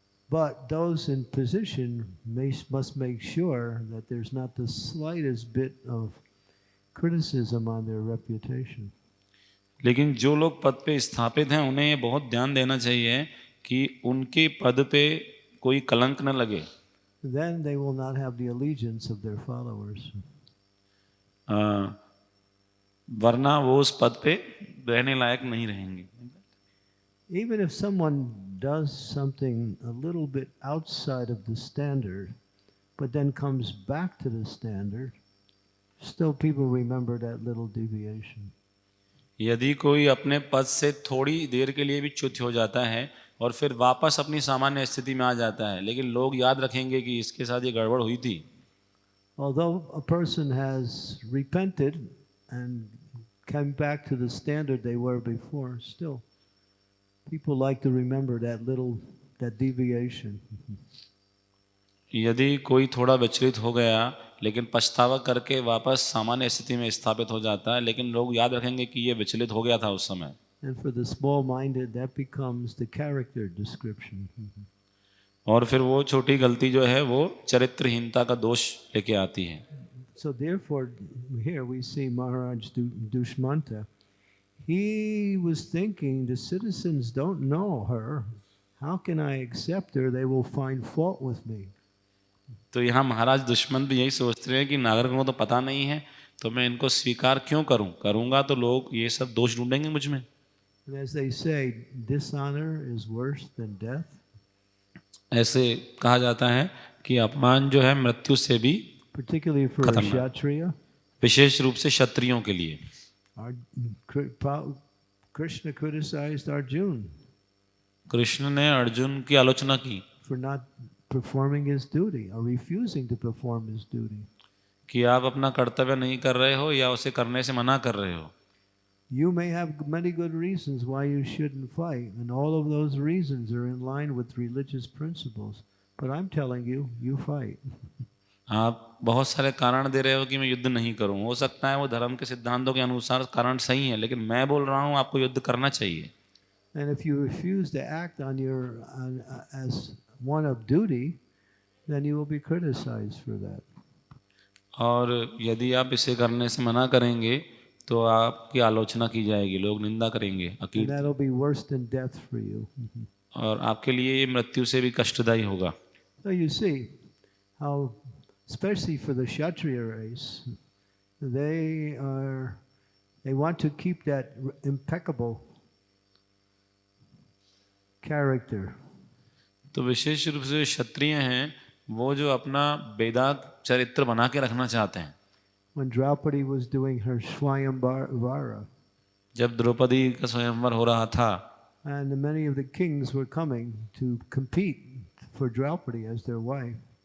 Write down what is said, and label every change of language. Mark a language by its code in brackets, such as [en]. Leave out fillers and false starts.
[en] But those in position must make sure that there's not the slightest bit of criticism on their reputation. [hi] लेकिन जो लोग पद पे स्थापित हैं उन्हें ये बहुत ध्यान देना चाहिए कि उनके पद पे कोई कलंक न लगे। [en] Then they will not have the allegiance of their followers. [hi] वरना वो उस पद पे रहने लायक नहीं रहेंगे। [en] Even if someone does something a little bit outside of the standard, but then comes back to the standard, still people remember that little deviation. [hi] यदि कोई अपने पद से थोड़ी देर के लिए भी च्युत हो जाता है और फिर वापस अपनी सामान्य स्थिति में आ जाता है, लेकिन लोग याद रखेंगे कि इसके साथ ये गड़बड़ हुई थी। [en] Although a person has repented and came back to the standard they were before, still people like to remember that deviation. [hi] यदि कोई थोड़ा विचलित हो गया लेकिन पछतावा करके वापस सामान्य स्थिति में स्थापित हो जाता है, लेकिन लोग याद रखेंगे कि ये विचलित हो गया था उस समय। [en] And for the small-minded, that becomes the character description. [hi] और फिर वो छोटी गलती जो है वो चरित्रहीनता का दोष लेके आती है। [en] So therefore, here we see Maharaj Dushmanta. He was thinking, the citizens don't know her. How can I accept her? They will find fault with me. [hi] तो यहाँ महाराज दुश्मन भी यही सोचते हैं कि नागरिकों को तो पता नहीं है, तो मैं इनको स्वीकार क्यों करूं? करूंगा तो लोग ये सब दोष ढूंढेंगे मुझ में। [en] And as they say, dishonor is worse than death. [hi] ऐसे कहा जाता है कि अपमान जो है मृत्यु से भी [en] Particularly for a Kshatriya. [hi] विशेष रूप से क्षत्रियों के लिए। [en] Krishna criticized Arjuna. [hi] कृष्ण ने अर्जुन की आलोचना की [en] for not performing his duty or refusing to perform his duty. [hi] कि आप अपना कर्तव्य नहीं कर रहे हो या उसे करने से मना कर रहे हो। [en] You may have many good reasons why you shouldn't fight, and all of those reasons are in line with religious principles. But I'm telling you, you fight. [hi] आप बहुत सारे कारण दे रहे हो कि मैं युद्ध नहीं करूं, हो सकता है वो धर्म के सिद्धांतों के अनुसार कारण सही है, लेकिन मैं बोल रहा हूं आपको युद्ध करना चाहिए। [en] And if you refuse to act as one of duty, then you will be criticized for that. [hi] और यदि आप इसे करने से मना करेंगे तो आपकी आलोचना की जाएगी, लोग निंदा करेंगे, [en] And that'll be worse than death for you. [hi] और आपके लिए ये मृत्यु से भी कष्टदायी होगा। [en] So you see how, especially for the Kshatriya race, they want to keep that impeccable character. [hi] तो विशेष रूप से क्षत्रिय हैं वो जो अपना बेदाग चरित्र बना के रखना चाहते हैं। [en] When Draupadi was doing her Swayamvara, [hi] जब द्रौपदी का स्वयंवर हो रहा था [en] and many of the kings were coming to compete for Draupadi as their wife,